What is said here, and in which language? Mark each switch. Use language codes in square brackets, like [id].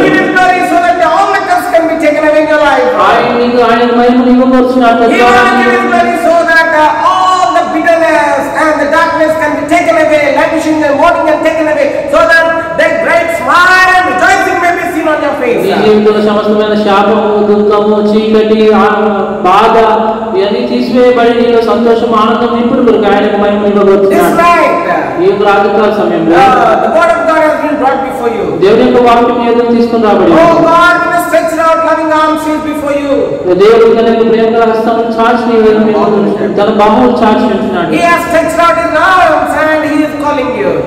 [en] give his glory so that all the curse can be taken away in your life. [te] ఆయన మహిమను ఇవ్వబోతున్నాడు. [en] He wants to give his glory so that all the bitterness and the darkness can be taken away, languishing and mourning and taken away, so that that great smile and rejoicing may be seen on your face. [te] నీ జీవితంలో సమస్తమైన శాపము, దుఃఖము, చీకటి, బాధ ఇవన్నీ తీసివేయబడి నీలో సంతోషం, ఆనందం ఇప్పుడు కొరకు ఆయనకు మహిమను [en] This [te] ఇవ్వబోతున్నాడు. [en] night, [te] ఈ రాత్రికాల సమయంలో [en] the word of God has been brought before you. [te] దేవుని యొక్క వాక్యం నీ ఎదురు తీసుకుని రాబడి [en] Oh God, with a stretched out loving arms is before you. [te] దేవుడు తన యొక్క ప్రేమ హస్తమును చాచి నీ వైపు తన బాహువులు చాచి ఉంటున్నాడు. [en] He has stretched out his arms and he is calling you.